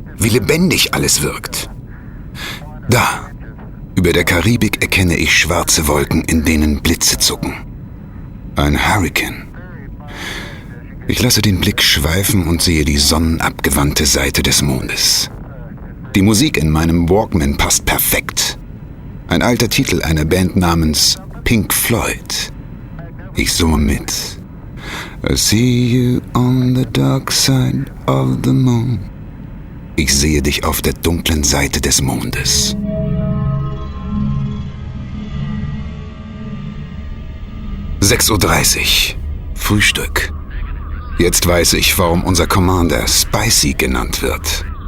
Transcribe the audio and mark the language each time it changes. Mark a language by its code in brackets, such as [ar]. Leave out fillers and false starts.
[de] Wie lebendig alles wirkt. Da, über der Karibik erkenne ich schwarze Wolken, in denen Blitze zucken. Ein Hurrikan. Ich lasse den Blick schweifen und sehe die sonnenabgewandte Seite des Mondes. Die Musik in meinem Walkman passt perfekt. Ein alter Titel einer Band namens Pink Floyd. Ich summe mit. [en] I see you on the dark side of the moon. [de] Ich sehe dich auf der dunklen Seite des Mondes. (6:30 Uhr) Frühstück. Jetzt weiß ich, warum unser Commander Spicy genannt wird.